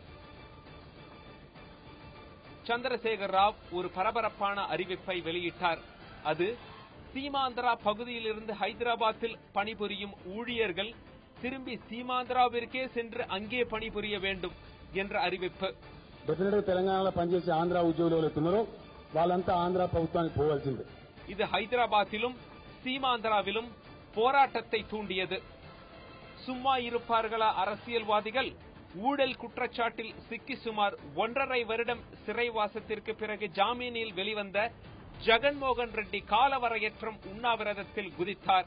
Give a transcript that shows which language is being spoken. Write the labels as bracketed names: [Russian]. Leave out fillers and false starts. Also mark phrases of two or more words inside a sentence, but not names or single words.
[Tamil] சந்திரசேகர் ராவ் ஒரு பரபரப்பான அறிவிப்பை வெளியிட்டார். அது சீமாந்திரா பகுதியிலிருந்து ஹைதராபாத்தில் பணிபுரியும் ஊழியர்கள் திரும்பி சீமாந்திராவிற்கே சென்று அங்கே பணிபுரிய வேண்டும் என்ற அறிவிப்பு. [Telugu] తెలంగాణలో పనిచేసే ఆంధ్ర ఉద్యోగులు ఎవరైతున్నారో వాళ్ళంతా ఆంధ్ర ప్రభుత్వానికి పోవాల్సిందే. [Tamil] இது ஹைதராபாத்திலும் சீமாந்திராவிலும் போராட்டத்தை தூண்டியது. சும்மா இருப்பார்களா அரசியல்வாதிகள்? ஊழல் குற்றச்சாட்டில் சிக்கி சுமார் 1.5 வருடம் சிறைவாசத்திற்கு பிறகு ஜாமீனில் வெளிவந்த ஜெகன்மோகன் ரெட்டி காலவரையற்ற உண்ணாவிரதத்தில் குதித்தார்.